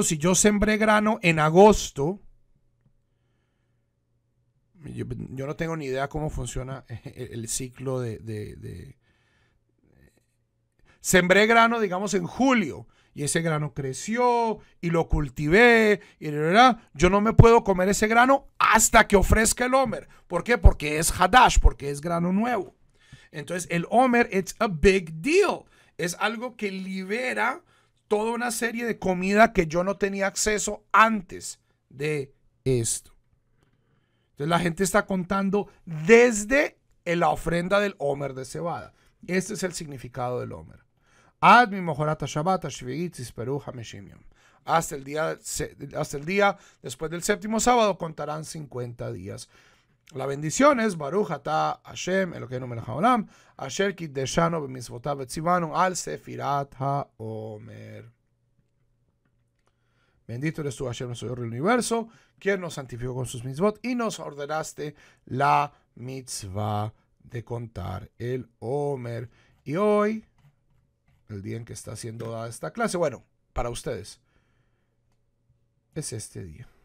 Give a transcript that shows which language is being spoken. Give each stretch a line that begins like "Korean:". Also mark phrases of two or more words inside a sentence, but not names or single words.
Spanish: Si yo sembré grano en agosto, yo no tengo ni idea cómo funciona el ciclo sembré grano, digamos, en julio, y ese grano creció y lo cultivé, y yo no me puedo comer ese grano hasta que ofrezca el Omer. ¿Por qué? Porque es Hadash, porque es grano nuevo. Entonces el Omer,
English: it's a big deal.
Spanish: Es algo que libera toda una serie de comida que yo no tenía acceso antes de esto. Entonces la gente está contando desde la ofrenda del Omer de cebada. Este es el significado del Omer. hasta el día después del séptimo sábado contarán 50 días. La bendición es
Hebrew: ברוך אתה השם אלוקינו מלך העולם אשר קדשנו במצוותיו וצוונו על ספירת העומר.
Spanish: Bendito eres tú, Hashem, nuestro Dios del universo, quien nos santificó con sus mitzvot y nos ordenaste la mitzvah de contar el Omer. Y hoy, el día en que está siendo dada esta clase, bueno, para ustedes, es este día.